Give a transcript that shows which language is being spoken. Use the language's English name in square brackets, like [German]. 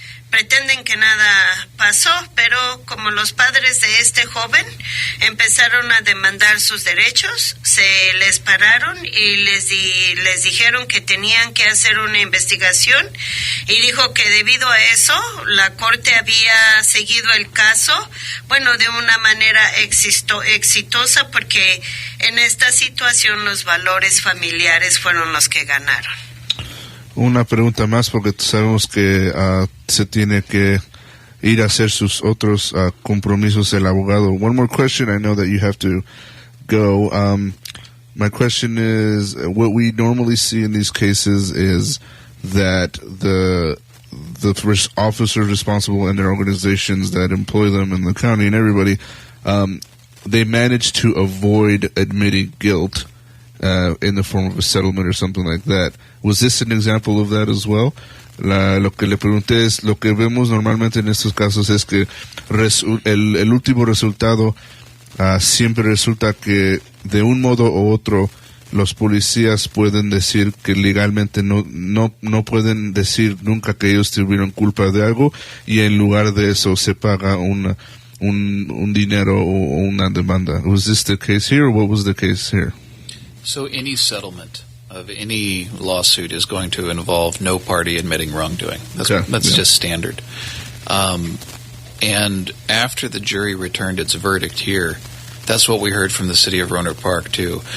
[Spanish] pretenden que nada pasó, pero como los padres de este joven empezaron a demandar sus derechos, se les pararon y les dijeron que tenían que hacer una investigación, y dijo que debido a eso la corte había seguido el caso, bueno, de una manera exitosa, porque en esta situación los valores familiares fueron los que ganaron. Una pregunta más, porque sabemos que se tiene que ir a hacer sus otros compromisos el abogado. [English] One more question. I know that you have to go. My question is, what we normally see in these cases is that the officers responsible and their organizations that employ them in the county and everybody, they manage to avoid admitting guilt in the form of a settlement or something like that. Was this an example of that as well? [Spanish] Lo que le pregunté es, lo que vemos normalmente en estos casos es que el último resultado siempre resulta que de un modo u otro los policías pueden decir que legalmente no pueden decir nunca que ellos tuvieron culpa de algo, y en lugar de eso se paga un dinero o una demanda. [English] Was this the case here, or what was the case here? So any settlement of any lawsuit is going to involve no party admitting wrongdoing. That's just standard. And after the jury returned its verdict here, that's what we heard from the city of Rohnert Park too.